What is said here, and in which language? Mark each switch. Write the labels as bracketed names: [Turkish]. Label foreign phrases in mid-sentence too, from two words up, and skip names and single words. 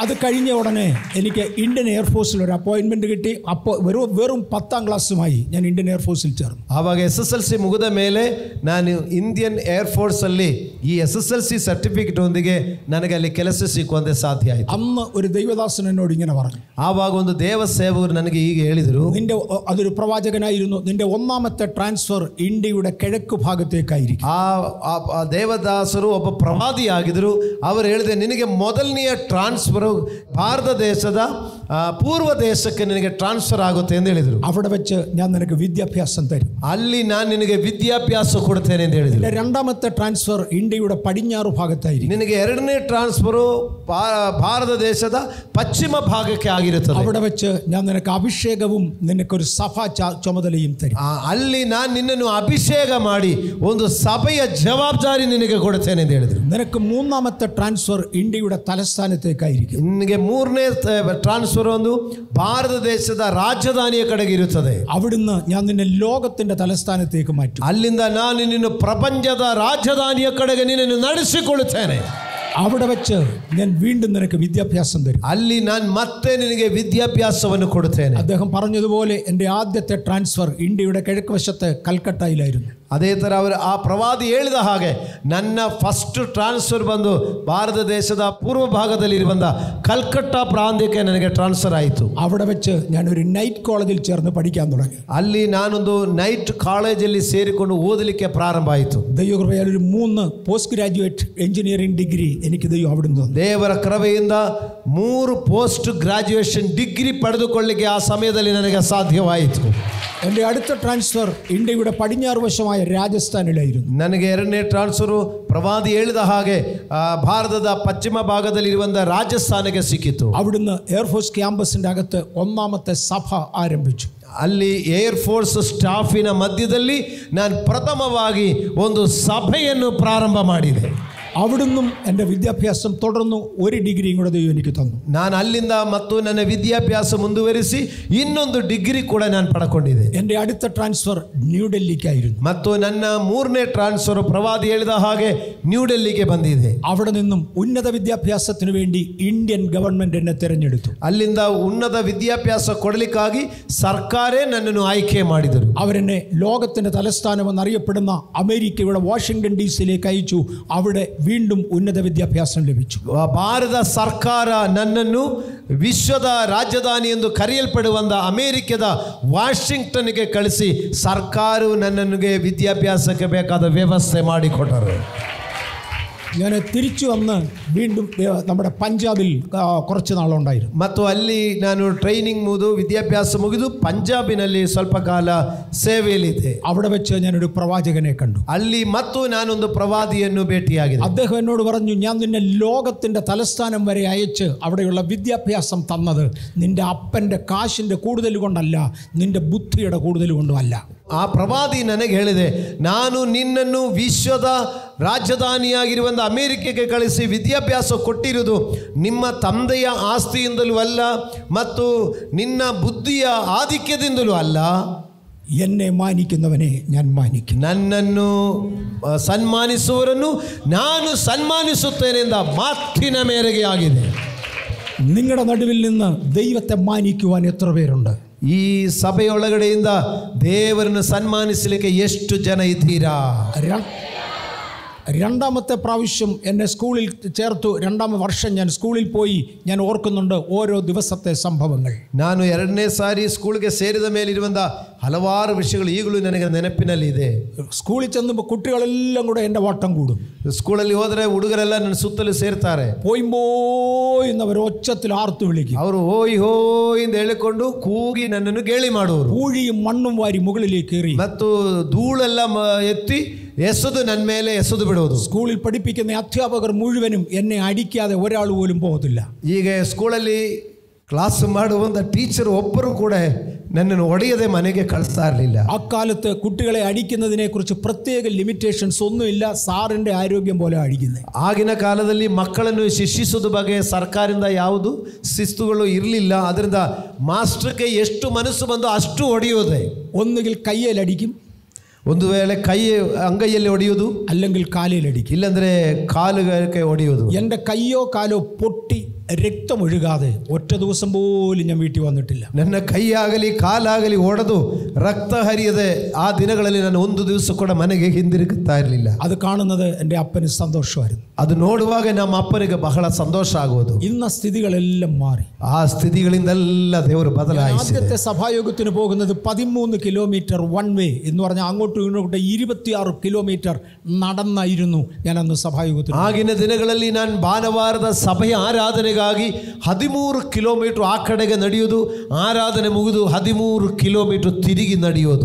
[Malayalam] അത് കഴിഞ്ഞ ഉടനെ എനിക്ക് ഇന്ത്യൻ എയർഫോഴ്സിൽ ഒരു അപ്പോയിൻമെൻറ്റ് കിട്ടി. അപ്പോൾ വെറും 10ാം ക്ലാസ്സുമായി ഞാൻ ഇന്ത്യൻ എയർഫോഴ്സിൽ ചേർന്നു. [Kannada] ಆವಾಗ SSLC ಮುಗಿದ ಮೇಲೆ ನಾನು ಇಂಡಿಯನ್ ಏರ್ಫೋರ್ಸಲ್ಲಿ ಈ SSLC ಸರ್ಟಿಫಿಕೇಟ್ ಒಂದಿಗೆ ನನಗೆ ಅಲ್ಲಿ ಕೆಲಸ ಸಿಕ್ಕುವಂತೆ ಸಾಧ್ಯ ಆಯಿತು. [Malayalam] അന്ന് ഒരു ദൈവദാസൻ എന്നോട് ഇങ്ങനെ പറഞ്ഞു. [Kannada] ಆವಾಗ ಒಂದು ದೇವ ಸೇವಕರು ನನಗೆ ಹೀಗೆ ಹೇಳಿದರು, [Malayalam] അതൊരു പ്രവാചകനായിരുന്നു, നിന്റെ 1ാമത്തെ ട്രാൻസ്ഫർ ഇന്ത്യയുടെ കിഴക്ക് ഭാഗത്തേക്കായിരിക്കും. [Kannada] ಆ ದೇವದಾಸರು ಒಬ್ಬ ಪ್ರವಾದಿ ಆಗಿದ್ರು. ಅವರು ಹೇಳಿದೆ, ನಿನಗೆ ಮೊದಲನೆಯ ಟ್ರಾನ್ಸ್ಫರ್ ಭಾರತ ದೇಶದ ಪೂರ್ವ ದೇಶಕ್ಕೆ ನಿನಗೆ ಟ್ರಾನ್ಸ್ಫರ್ ಆಗುತ್ತೆ ಎಂದು ಹೇಳಿದರು. [Malayalam] അവിടെ വെച്ച് ഞാൻ നിനക്ക് വിദ്യാഭ്യാസം തരും, [Kannada] ಅಲ್ಲಿ ನಾನು ನಿನಗೆ ವಿದ್ಯಾಭ್ಯಾಸ ಕೊಡ್ತೇನೆ ಎಂದು ಹೇಳಿದರು. [Malayalam] 2ാമത്തെ ട്രാൻസ്ഫർ ഇന്ത്യയുടെ പടിഞ്ഞാറ് ഭാഗത്തായിരിക്കും. [Kannada] ನಿನಗೆ 2ನೇ ಟ್ರಾನ್ಸ್ಫರು ಭಾರತ ದೇಶದ ಪಶ್ಚಿಮ ಭಾಗಕ್ಕೆ ಆಗಿರುತ್ತದೆ. [Malayalam] അവിടെ വെച്ച് ഞാൻ നിനക്ക് അഭിഷേകവും നിനക്കൊരു സഭാ ചുമതലയും തരും. [Kannada] ಅಲ್ಲಿ ನಾನು ನಿನ್ನನ್ನು ಅಭಿಷೇಕ ಮಾಡಿ ಒಂದು ಸಭೆಯ ಜವಾಬ್ದಾರಿ ನಿನಗೆ ಕೊಡ್ತೇನೆ ಎಂದು ಹೇಳಿದರು. [Malayalam] നിനക്ക് 3ാമത്തെ ട്രാൻസ്ഫർ ഇന്ത്യയുടെ തലസ്ഥാനത്തേക്കായിരിക്കും. [Kannada] ನಿನಗೆ 3ನೇ ಟ್ರಾನ್ಸ್ಫರ್ ಒಂದು ಭಾರತ ದೇಶದ ರಾಜಧಾನಿಯ ಕಡೆಗೆ ಇರುತ್ತದೆ. [Malayalam] അവിടുന്ന് ഞാൻ നിന്നെ ലോകത്തിന്റെ തലസ്ഥാനത്തേക്ക് മാറ്റും. [Kannada] ಅಲ್ಲಿಂದ ನಾನು ನಿನ್ನನ್ನು ಪ್ರಪಂಚದ ರಾಜಧಾನಿಯ ಕಡೆಗೆ ನಿನ್ನನ್ನು ನಡೆಸಿಕೊಳ್ಳುತ್ತೇನೆ. [Malayalam] അവിടെ വെച്ച് ഞാൻ വീണ്ടും നിനക്ക് വിദ്യാഭ്യാസം തരും. [Kannada] ಅಲ್ಲಿ ನಾನು ಮತ್ತೆ ನಿನಗೆ ವಿದ್ಯಾಭ್ಯಾಸವನ್ನು ಕೊಡುತ್ತೇನೆ. [Malayalam] അദ്ദേഹം പറഞ്ഞതുപോലെ എൻ്റെ ആദ്യത്തെ ട്രാൻസ്ഫർ ഇന്ത്യയുടെ കിഴക്ക് വശത്ത് കൽക്കട്ടയിലായിരുന്നു. [Kannada] ಅದೇ ಥರ ಅವರು ಆ ಪ್ರವಾದಿ ಹೇಳಿದ ಹಾಗೆ ನನ್ನ [English] first transfer [Kannada] ಬಂದು ಭಾರತ ದೇಶದ ಪೂರ್ವ ಭಾಗದಲ್ಲಿರುವಂಥ ಕಲ್ಕಟ್ಟ ಪ್ರಾಂತ್ಯಕ್ಕೆ ನನಗೆ ಟ್ರಾನ್ಸ್ಫರ್ ಆಯಿತು. [Malayalam] അവിടെ വെച്ച് ഞാനൊരു [English] night college [Malayalam] ചേർന്ന് പഠിക്കാൻ തുടങ്ങി. [Kannada] ಅಲ್ಲಿ ನಾನೊಂದು [English] night college [Kannada] ಸೇರಿಕೊಂಡು ಓದಲಿಕ್ಕೆ ಪ್ರಾರಂಭ ಆಯಿತು. [Malayalam] ദൈവകൃപയാൽ ഒരു 3 [English] post graduate engineering degree [Malayalam] എനിക്ക് ദൈവം അവിടുന്ന് തന്നു. [Kannada] ದೇವರ ಕೃಪೆಯಿಂದ 3 [English] post graduation degree [Kannada] ಪಡೆದುಕೊಳ್ಳಲಿಕ್ಕೆ ಆ ಸಮಯದಲ್ಲಿ ನನಗೆ ಸಾಧ್ಯವಾಯಿತು. [Malayalam] എൻ്റെ അടുത്ത ട്രാൻസ്ഫർ ഇന്ത്യയുടെ പടിഞ്ഞാറ് വശമായ രാജസ്ഥാനിലായിരുന്നു. [Kannada] ನನಗೆ 2ನೇ ಟ್ರಾನ್ಸ್ಫರು ಪ್ರವಾದಿ ಹೇಳಿದ ಹಾಗೆ ಭಾರತದ ಪಶ್ಚಿಮ ಭಾಗದಲ್ಲಿರುವಂಥ ರಾಜಸ್ಥಾನಕ್ಕೆ ಸಿಕ್ಕಿತು. [Malayalam] അവിടുന്ന് [English] Air Force campus [Malayalam] അകത്ത് 1ാമത്തെ സഭ ആരംഭിച്ചു. [Kannada] ಅಲ್ಲಿ [English] Air Force staff [Kannada] ಮಧ್ಯದಲ್ಲಿ ನಾನು ಪ್ರಥಮವಾಗಿ ಒಂದು ಸಭೆಯನ್ನು ಪ್ರಾರಂಭ ಮಾಡಿದೆ. [Malayalam] അവിടുന്നും എൻ്റെ വിദ്യാഭ്യാസം തുടർന്നു. 1 ഡിഗ്രിയും കൂടെ ദൈവം എനിക്ക് തന്നു. [Kannada] ನಾನು ಅಲ್ಲಿಂದ ಮತ್ತು ನನ್ನ ವಿದ್ಯಾಭ್ಯಾಸ ಮುಂದುವರಿಸಿ ಇನ್ನೊಂದು ಡಿಗ್ರಿ ಕೂಡ ನಾನು ಪಡ್ಕೊಂಡಿದ್ದೆ. [Malayalam] എൻ്റെ അടുത്ത ട്രാൻസ്ഫർ ന്യൂഡൽഹിക്കായിരുന്നു. [Kannada] ಮತ್ತು ನನ್ನ 3ನೇ ಟ್ರಾನ್ಸ್ಫರ್ ಪ್ರವಾದಿ ಹೇಳಿದ ಹಾಗೆ ನ್ಯೂ ಡೆಲ್ಲಿಗೆ ಬಂದಿದೆ. [Malayalam] അവിടെ നിന്നും ഉന്നത വിദ്യാഭ്യാസത്തിന് വേണ്ടി [English] Indian Government [Malayalam] എന്നെ തിരഞ്ഞെടുത്തു. [Kannada] ಅಲ್ಲಿಂದ ಉನ್ನತ ವಿದ್ಯಾಭ್ಯಾಸ ಕೊಡಲಿಕ್ಕಾಗಿ ಸರ್ಕಾರೇ ನನ್ನನ್ನು ಆಯ್ಕೆ ಮಾಡಿದರು. [Malayalam] അവരെന്നെ ലോകത്തിന്റെ തലസ്ഥാനമെന്നറിയപ്പെടുന്ന അമേരിക്കയുടെ വാഷിംഗ്ടൺ DC-യിലേക്ക് അയച്ചു. അവിടെ വീണ്ടും ഉന്നത വിദ്യാഭ്യാസം ലഭിച്ചു. [Kannada] ಭಾರತ ಸರ್ಕಾರ ನನ್ನನ್ನು ವಿಶ್ವದ ರಾಜಧಾನಿ ಎಂದು ಕರೆಯಲ್ಪಡುವಂಥ ಅಮೆರಿಕದ ವಾಷಿಂಗ್ಟನ್ಗೆ ಕಳಿಸಿ ಸರ್ಕಾರವು ನನ್ನನಿಗೆ ವಿದ್ಯಾಭ್ಯಾಸಕ್ಕೆ ಬೇಕಾದ ವ್ಯವಸ್ಥೆ ಮಾಡಿಕೊಟ್ಟರು. [Malayalam] ഞാൻ തിരിച്ചു വന്ന് വീണ്ടും നമ്മുടെ പഞ്ചാബിൽ കുറച്ച് നാളുണ്ടായിരുന്നു. [Kannada] ಮತ್ತು ಅಲ್ಲಿ ನಾನು ಟ್ರೈನಿಂಗ್ ಮುಗಿದು ವಿದ್ಯಾಭ್ಯಾಸ ಮುಗಿದು ಪಂಜಾಬಿನಲ್ಲಿ ಸ್ವಲ್ಪ ಕಾಲ ಸೇವೆಯಲ್ಲಿದ್ದೆ. [Malayalam] അവിടെ വെച്ച് ഞാനൊരു പ്രവാചകനെ കണ്ടു. [Kannada] ಅಲ್ಲಿ ಮತ್ತು ನಾನೊಂದು ಪ್ರವಾದಿಯನ್ನು ಭೇಟಿಯಾಗಿದೆ. [Malayalam] അദ്ദേഹം എന്നോട് പറഞ്ഞു, ഞാൻ നിന്നെ ലോകത്തിന്റെ തലസ്ഥാനം വരെ അയച്ച് അവിടെയുള്ള വിദ്യാഭ്യാസം തന്നത് നിന്റെ അപ്പൻ്റെ കാശിൻ്റെ കൂടുതൽ കൊണ്ടല്ല, നിന്റെ ബുദ്ധിയുടെ കൂടുതൽ കൊണ്ടുമല്ല. [Kannada] ಆ ಪ್ರವಾದಿ ನನಗೆ ಹೇಳಿದೆ, ನಾನು ನಿನ್ನನ್ನು ವಿಶ್ವದ ರಾಜಧಾನಿಯಾಗಿರುವಂಥ ಅಮೆರಿಕಕ್ಕೆ ಕಳಿಸಿ ವಿದ್ಯಾಭ್ಯಾಸ ಕೊಟ್ಟಿರುವುದು ನಿಮ್ಮ ತಂದೆಯ ಆಸ್ತಿಯಿಂದಲೂ ಅಲ್ಲ ಮತ್ತು ನಿನ್ನ ಬುದ್ಧಿಯ ಆಧಿಕ್ಯದಿಂದಲೂ ಅಲ್ಲ. [Malayalam] എന്നെ മാനിക്കുന്നവനെ ഞാൻ മാനിക്കും. [Kannada] ನನ್ನನ್ನು ಸನ್ಮಾನಿಸುವವರನ್ನು ನಾನು ಸನ್ಮಾನಿಸುತ್ತೇನೆಂದ ಮಾತಿನ ಮೇರೆಗೆ ಆಗಿದೆ. [Malayalam] നിങ്ങളുടെ നടുവിൽ നിന്ന് ദൈവത്തെ മാനിക്കുവാൻ എത്ര പേരുണ്ട്? [Kannada] ಈ ಸಭೆಯೊಳಗಡೆಯಿಂದ ದೇವರನ್ನು ಸನ್ಮಾನಿಸಲಿಕ್ಕೆ ಎಷ್ಟು ಜನ ಇದ್ದೀರಾ? [Malayalam] 2ാമത്തെ പ്രാവശ്യം എന്നെ സ്കൂളിൽ ചേർത്തു. 2ാം വർഷം ഞാൻ സ്കൂളിൽ പോയി. ഞാൻ ഓർക്കുന്നുണ്ട് ഓരോ ദിവസത്തെ സംഭവങ്ങൾ. [Kannada] ನಾನು 2ನೇ ಸಾರಿ ಸ್ಕೂಲ್ಗೆ ಸೇರಿದ ಮೇಲಿರುವಂಥ ಹಲವಾರು ವಿಷಯಗಳು ಈಗಲೂ ನನಗೆ ನೆನಪಿನಲ್ಲಿ ಇದೆ. [Malayalam] സ്കൂളിൽ ചെന്നുമ്പോൾ കുട്ടികളെല്ലാം കൂടെ എൻ്റെ വട്ടം കൂടും. [Kannada] ಸ್ಕೂಲಲ್ಲಿ ಹೋದರೆ ಹುಡುಗರೆಲ್ಲ ನನ್ನ ಸುತ್ತಲೂ ಸೇರ್ತಾರೆ. [Malayalam] പോയിന്നവർ ഒച്ചത്തിൽ ആർത്തു വിളിക്കും. [Kannada] ಅವರು ಹೋಯ್ ಹೋಯ್ ಎಂದು ಹೇಳಿಕೊಂಡು ಕೂಗಿ ನನ್ನನ್ನು ಗೇಲಿ ಮಾಡುವರು. [Malayalam] പൂഴിയും മണ്ണും വാരി മുകളിലേക്ക് എറി [Kannada] ಮತ್ತು ಧೂಳೆಲ್ಲ ಎತ್ತಿ ಎಸೆದು ನನ್ನ ಮೇಲೆ ಎಸೆದು ಬಿಡುವುದು. [Malayalam] സ്കൂളിൽ പഠിപ്പിക്കുന്ന അധ്യാപകർ മുഴുവനും എന്നെ അടിക്കാതെ ഒരാൾ പോലും പോകത്തില്ല. [Kannada] ಈಗ ಸ್ಕೂಲಲ್ಲಿ ಕ್ಲಾಸ್ ಮಾಡುವಂಥ ಟೀಚರ್ ಒಬ್ಬರು ಕೂಡ ನನ್ನನ್ನು ಹೊಡೆಯದೆ ಮನೆಗೆ ಕಳಿಸ್ತಾ ಇರಲಿಲ್ಲ. [Malayalam] അക്കാലത്ത് കുട്ടികളെ അടിക്കുന്നതിനെ കുറിച്ച് പ്രത്യേക ലിമിറ്റേഷൻസ് ഒന്നുമില്ല. സാറിൻ്റെ ആരോഗ്യം പോലെ അടിക്കുന്നത്. [Kannada] ಆಗಿನ ಕಾಲದಲ್ಲಿ ಮಕ್ಕಳನ್ನು ಶಿಕ್ಷಿಸೋದ ಬಗ್ಗೆ ಸರ್ಕಾರದಿಂದ ಯಾವುದು ಶಿಸ್ತುಗಳು ಇರಲಿಲ್ಲ. ಅದರಿಂದ ಮಾಸ್ಟರ್ಗೆ ಎಷ್ಟು ಮನಸ್ಸು ಬಂದು ಅಷ್ಟು ಹೊಡೆಯೋದೆ. [Malayalam] ഒന്നുകിൽ കയ്യിലടിക്കും, [Kannada] ಒಂದು ವೇಳೆ ಕೈ ಅಂಗೈಯಲ್ಲಿ ಹೊಡೆಯುವುದು, [Malayalam] അല്ലെങ്കിൽ കാലിലടിക്കും, [Kannada] ಇಲ್ಲಂದ್ರೆ ಕಾಲುಗೆ ಹೊಡೆಯುವುದು. [Malayalam] എൻ്റെ കയ്യോ കാലോ പൊട്ടി രക്തമൊഴുകാതെ ഒറ്റ ദിവസം പോലും ഞാൻ വീട്ടിൽ വന്നിട്ടില്ല. [Kannada] ನನ್ನ ಕೈಯಾಗಲಿ ಕಾಲಾಗಲಿ ಒಡೆದು ರಕ್ತ ಹರಿಯದೆ ಆ ದಿನಗಳಲ್ಲಿ ನಾನು ಒಂದು ದಿವಸ ಕೂಡ ಮನೆಗೆ ಹಿಂದಿರುಗುತ್ತಾ ಇರಲಿಲ್ಲ. [Malayalam] അത് കാണുന്നത് എൻ്റെ അപ്പന് സന്തോഷമായിരുന്നു. [Kannada] ಅದು ನೋಡುವಾಗ ನಮ್ಮ ಅಪ್ಪನಿಗೆ ಬಹಳ ಸಂತೋಷ ಆಗುವುದು. [Malayalam] ഇന്ന സ്ഥിതികളെല്ലാം മാറി. [Kannada] ಆ ಸ್ಥಿತಿಗಳಿಂದೆಲ್ಲ ದೇವರು ಬದಲಾಯಿಸಿದ. [Malayalam] ആദ്യത്തെ സഭായോഗത്തിന് പോകുന്നത് 13 [English] kilometer one way [Malayalam] എന്ന് പറഞ്ഞാൽ അങ്ങോട്ടും ഇങ്ങോട്ടും 26 കിലോമീറ്റർ നടന്നായിരുന്നു ഞാൻ അന്ന് സഭായോഗത്തിന്. [Kannada] ಆಗಿನ ದಿನಗಳಲ್ಲಿ ನಾನು ಭಾನುವಾರದ ಸಭೆಯ ಆರಾಧನೆಗಾಗಿ 13 ಕಿಲೋಮೀಟರ್ ಆ ಕಡೆಗೆ ನಡೆಯೋದು, ಆರಾಧನೆ ಮುಗಿದು 13 ಕಿಲೋಮೀಟರ್ ತಿರುಗಿ ನಡೆಯೋದು.